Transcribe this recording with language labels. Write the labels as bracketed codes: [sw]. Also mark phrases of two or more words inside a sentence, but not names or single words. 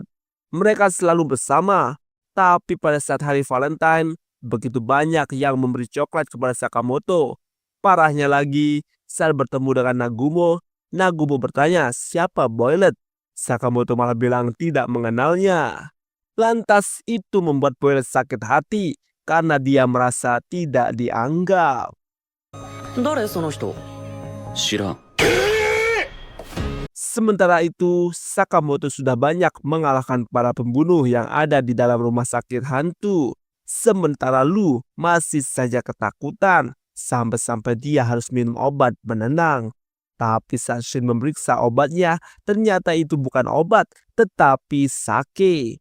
[id] Mereka selalu bersama, tapi pada saat hari Valentine, begitu banyak yang memberi coklat kepada Sakamoto. Parahnya lagi, saat bertemu dengan Nagumo, Nagumo bertanya siapa Boilet. Sakamoto malah bilang tidak mengenalnya. Lantas itu membuat Boilet sakit hati karena dia merasa tidak dianggap. [ja] 誰その人？知らん。 [id] Sementara itu, Sakamoto sudah banyak mengalahkan para pembunuh yang ada di dalam rumah sakit hantu. Sementara Lu masih saja ketakutan, sampai-sampai dia harus minum obat penenang. Tapi saat Shin memeriksa obatnya, ternyata itu bukan obat, tetapi sake.